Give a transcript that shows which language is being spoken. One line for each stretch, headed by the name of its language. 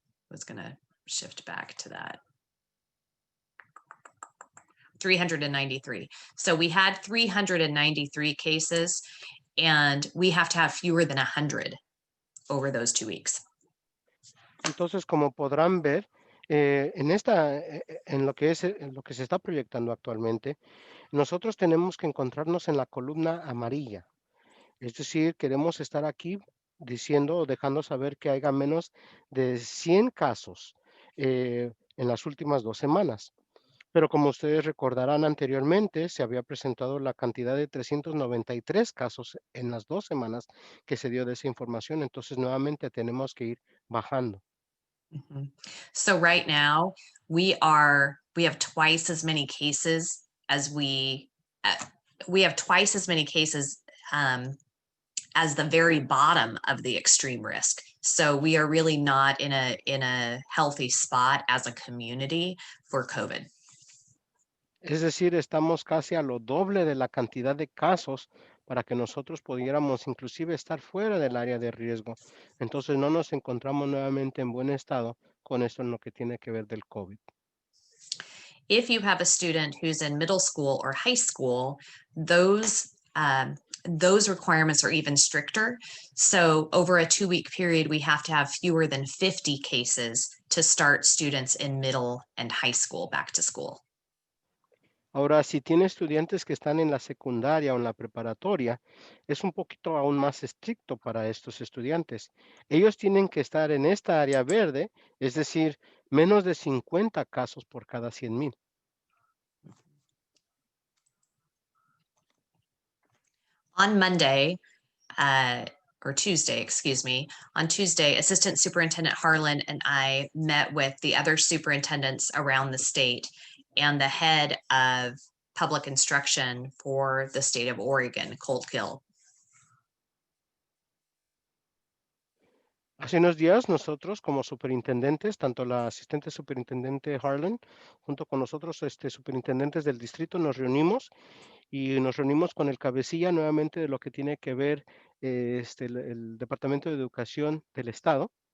English: Was gonna shift back to that. 393. So we had 393 cases, and we have to have fewer than 100 over those 2 weeks.
Spanish: Entonces, como podrán ver, en lo que se está proyectando actualmente, nosotros tenemos que encontrarnos en la columna amarilla. Es decir, queremos estar aquí diciendo o dejando saber que haya menos de 100 casos en las últimas 2 semanas. Pero como ustedes recordarán anteriormente, se había presentado la cantidad de 393 casos en las 2 semanas que se dio de esa información. Entonces, nuevamente tenemos que ir bajando.
English: So right now we have twice as many cases as as the very bottom of the extreme risk. So we are really not in a healthy spot as a community for COVID.
Spanish: Es decir, estamos casi a lo doble de la cantidad de casos para que nosotros pudiéramos inclusive estar fuera del área de riesgo. Entonces no nos encontramos nuevamente en buen estado con esto en lo que tiene que ver del COVID.
English: If you have a student who's in middle school or high school, those requirements are even stricter. So over a 2-week period, we have to have fewer than 50 cases to start students in middle and high school back to school.
Spanish: Ahora, si tiene estudiantes que están en la secundaria o en la preparatoria, es un poquito aún más estricto para estos estudiantes. Ellos tienen que estar en esta área verde, es decir, menos de 50 casos por cada 100,000.
English: On Monday, or Tuesday, excuse me, on Tuesday, Assistant Superintendent Harlan and I met with the other superintendents around the state and the head of public instruction for the state of Oregon, Colt Gill.
Spanish: Hace unos días nosotros como superintendentes, tanto la asistente superintendente Harlan, junto con nosotros, superintendentes del distrito, nos reunimos y nos reunimos con el cabecilla nuevamente de lo que tiene que ver el Departamento de Educación del Estado.